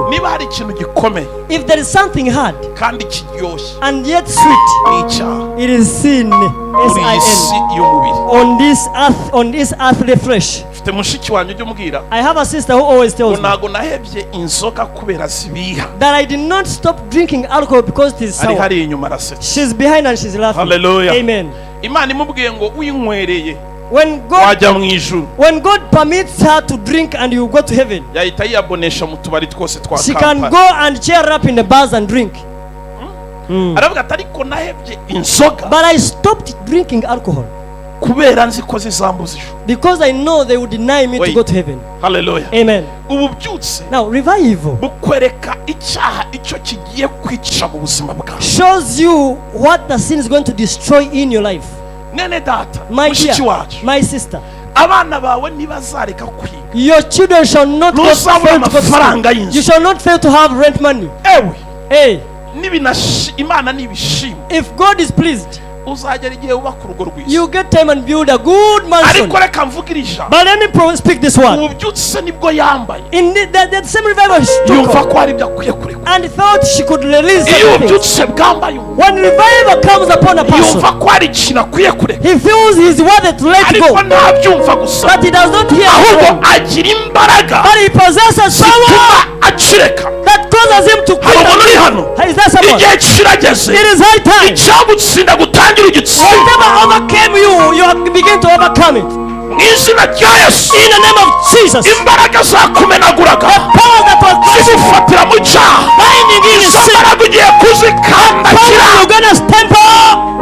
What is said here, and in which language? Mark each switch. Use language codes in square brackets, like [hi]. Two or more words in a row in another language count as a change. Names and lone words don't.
[en] If there is something hard and yet sweet, it is sin. S-I-N. On this earthly flesh. I have a sister who always tells me that I did not stop drinking alcohol because it is sour. She's behind and she's laughing. Hallelujah. Amen. [rw] Imana imubwiye ngo uyinywereye [en] when God permits her to drink and you go to heaven, [rw] yahita yiyabonesha mu tubari twose twa [en] she can go and cheer up in the bars and drink. [rw] aravuga ati ariko nahebye inzoga, [en] but I stopped drinking alcohol [rw] kubera nzi ko zizambuza ijuru, [en] because I know they would deny me to go to heaven. Hallelujah. Amen. [rw] Ububyutse [en] Now revival [rw] bukwereka icyaha icyo kigiye kwica mu buzima bwawe, [en] shows you what the sin is going to destroy in your life. [rw] Nene data, [en] my dear, my sister, [rw] abana bawe ntibazareka kwiga, [en] your children shall not fail to go to school. You shall not fail to have rent money. Hey, [rw] Imana nibishima, [en] if God is pleased, [rw] uzagera igihe ubaka urugo rwiza, [en] you get time and build a good mansion. [rw] ariko reka mvugira ijambo, [en] but let me speak this one. [rw] ububyutse nibwo yambaye, [en] in that same revival [rw] yumva ko ari byakwiye kureka, [en] and thought she could release [rw] iyo ububyutse bwambaye, [en] when revival comes upon a person, [rw] yumva ko ari ikintu akwiye kureka, [en] he feels he's worthy to let go, [rw] ariko ntabyumva gusa, [en] but he does not hear, [rw] ahubwo agira imbaraga, [en] but he possesses power [rw] akireka, [en] that causes him to quit. Is that someone? It is high time. Whatever overcame you, you begin to overcome it. In the name of Jesus. The power that was binding in sin, the power you're gonna stand up.